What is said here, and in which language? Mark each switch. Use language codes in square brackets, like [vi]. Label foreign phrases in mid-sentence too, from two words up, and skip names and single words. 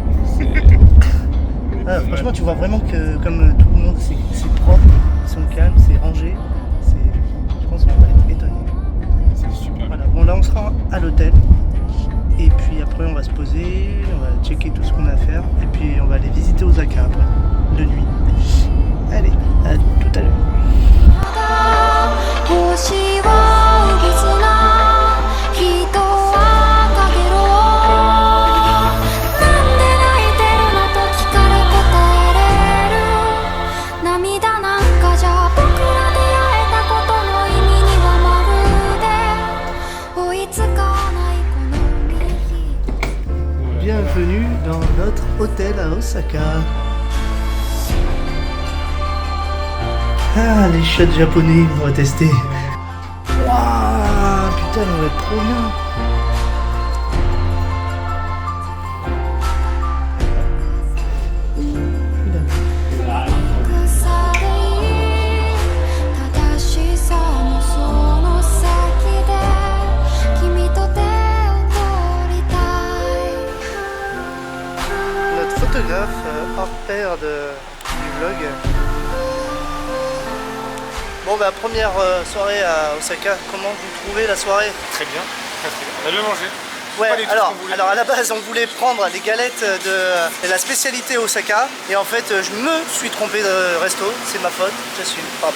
[fr] Ah, franchement, tu vois vraiment que comme tout le monde, c'est propre, ils sont calmes, c'est rangé. Je pense qu'on va être étonné. C'est super. Voilà. Bon, là, on sera à l'hôtel. Et puis après, on va se poser, on va checker tout ce qu'on a à faire. Et puis, on va aller visiter Osaka après, de nuit. Allez, à tout à l'heure. [ja] 星はうずな人はかげろうなんで泣いてるのと聞かれ答えれる涙なんかじゃ僕ら出会えたことの意味にはまるで追いつかないこの日 [fr] Bienvenue dans notre hôtel à Osaka. Ah, les shots japonais, on va tester. Waouh, putain, on va être trop bien. Putain. [ja] 腐り正しさのその先で君と手を取りたい [fr] Notre photographe hors pair du vlog. Bon, bah, première soirée à Osaka, comment vous trouvez la soirée? Très bien. On a bien mangé. Ouais, Pas du tout alors, ce qu'on voulait. alors à la base on voulait prendre les galettes de la spécialité Osaka et en fait je me suis trompé de resto, c'est ma faute, j'assume, pardon.